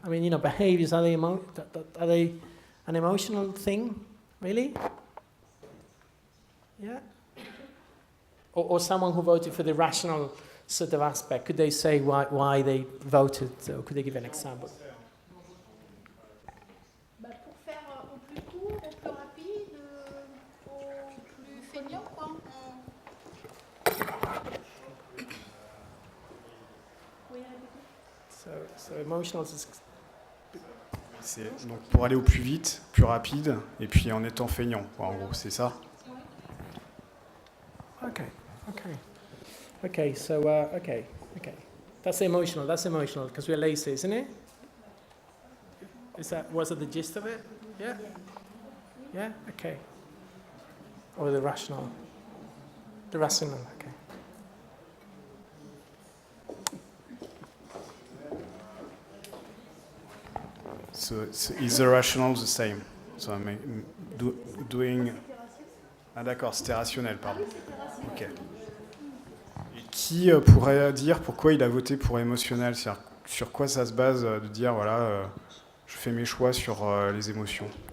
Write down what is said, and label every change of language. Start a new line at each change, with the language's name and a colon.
English: I mean, you know, behaviors, are they an emotional thing, really? Yeah? Or someone who voted for the rational sort of aspect, could they say why they voted, or could they give an example?
French: Bah, pour faire au plus court, au plus rapide, au plus feignant, quoi. Oui,
English: So emotional is
French: C'est donc pour aller au plus vite, plus rapide, et puis en étant feignant, quoi, en gros, c'est ça.
English: okay. So okay. That's emotional, because we're lazy, isn't it? Was it the gist of it? Yeah? Yeah? Okay. Or the rational? The rational, okay. So is the rational the same? So doing...
French: Ah d'accord, c'était rationnel, pardon. Ok. Et qui pourrait dire pourquoi il a voté pour émotionnel? C'est-à-dire, sur quoi ça se base de dire, voilà, je fais mes choix sur les émotions?